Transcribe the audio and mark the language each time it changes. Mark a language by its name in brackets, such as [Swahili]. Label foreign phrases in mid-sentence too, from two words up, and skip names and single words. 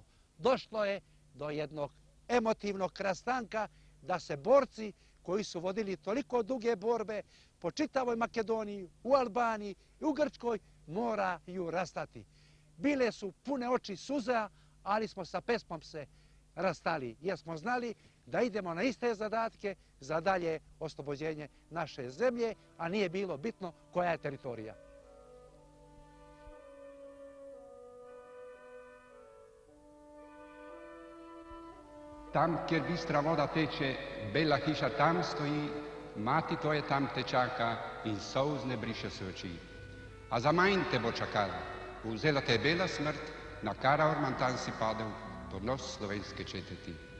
[Serbian] Došlo je do jednog emotivnog rastanka da se borci koji su vodili toliko duge borbe po čitavoj Makedoniji, u Albaniji i u Grčkoj moraju rastati. Bile su pune oči suza, ali smo sa pesmom se rastali jer smo znali da idemo na iste zadatke za dalje oslobođenje naše zemlje, a nije bilo bitno koja je teritorija. [Slovenian] Tam, kjer bistra voda teče, bela hiša tam stoji, mati tvoje tam te čaka in solz ne briše se oči. A za manj te bo čakala, vzela te bela smrt, na Kara Orman tam si padel, ponos slovenske četeti.